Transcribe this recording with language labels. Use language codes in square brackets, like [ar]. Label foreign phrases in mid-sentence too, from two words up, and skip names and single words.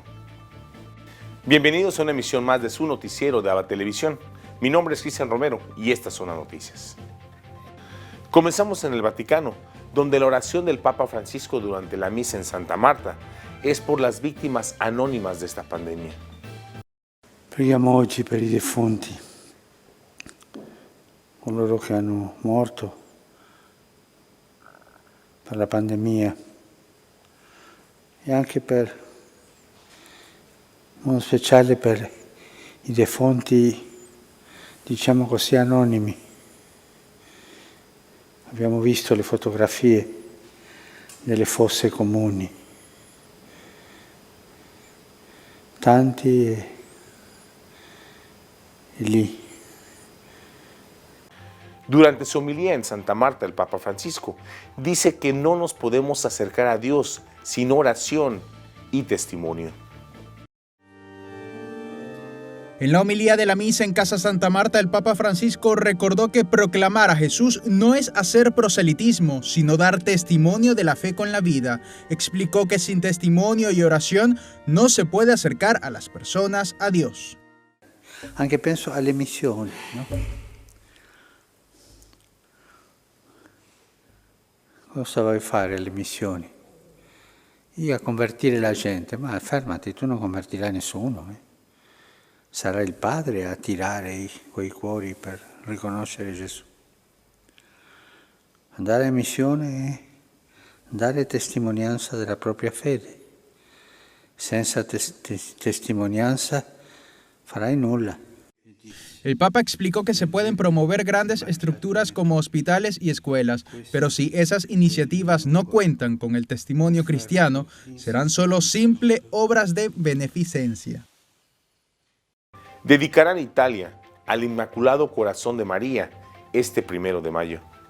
[es] Bienvenidos a una emisión más de su noticiero de ABA Televisión. Mi nombre es Cristian Romero y estas son las noticias. Comenzamos en el Vaticano, donde la oración del Papa Francisco durante la misa en Santa Marta es por las víctimas anónimas de esta pandemia. [it] Preghiamo oggi per i defunti, coloro che hanno morto per la pandemia e anche in modo speciale per i defunti, diciamo così, anonimi. Abbiamo visto le fotografie delle fosse comuni, tanti e lì. [es] Durante su homilía en Santa Marta, el Papa Francisco dice que no nos podemos acercar a Dios sin oración y testimonio. En la homilía de la misa en Casa Santa Marta, el Papa Francisco recordó que proclamar a Jesús no es hacer proselitismo, sino dar testimonio de la fe con la vida. Explicó que sin testimonio y oración no se puede acercar a las personas a Dios. [it] Anche penso alle missioni, no? Cosa vuoi fare alle missioni? Io a convertire la gente, ma fermati, tu non convertirai nessuno. Sarà il Padre a tirare quei cuori per riconoscere Gesù. Andare in missione è dare testimonianza della propria fede. Senza testimonianza farai nulla. [es] El Papa explicó que se pueden promover grandes estructuras como hospitales y escuelas, pero si esas iniciativas no cuentan con el testimonio cristiano, serán solo simples obras de beneficencia. Dedicarán Italia al Inmaculado Corazón de María este 1 de mayo.